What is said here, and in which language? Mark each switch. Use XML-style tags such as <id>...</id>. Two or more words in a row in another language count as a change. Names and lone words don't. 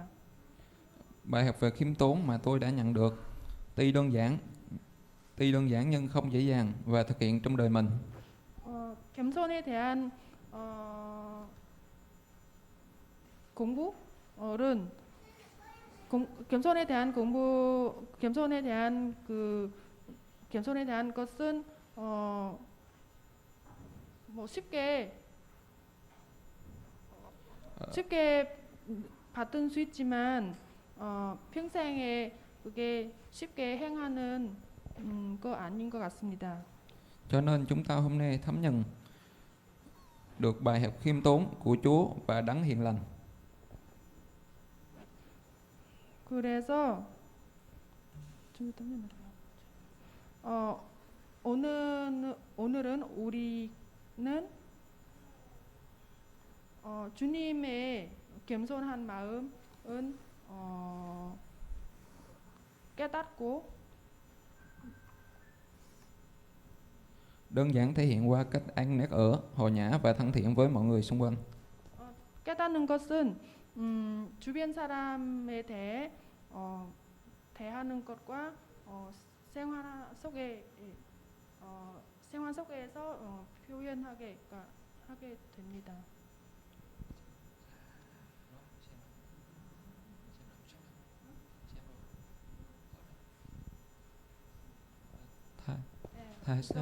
<vi>Bài học về khiêm tốn mà tôi đã nhận được tuy đơn giản nhưng không dễ dàng và thực hiện trong đời mình.</vi> <ko>겸손에 대한 공부는 겸손에 대한 것은 뭐 쉽게 받을 수 있지만 평생에 그 그게 쉽게 행하는 거 아닌 것 같습니다.</ko> <vi>Cho nên chúng ta hôm nay thấm nhận được bài học khiêm tốn của Chúa và đấng hiền lành.</vi> <ko>그래서 오늘은 우리는 주님의 겸손한 마음은 깨닫고</ko> <vi>Đơn giản thể hiện qua cách ăn nét ở, hòa nhã và thân thiện với mọi người xung quanh.</vi> <ko>깨닫는 것은 주변 사람에 대해 대하는 것과 생활 속에서 표현하게 하게 됩니다. 다 했어요?</ko>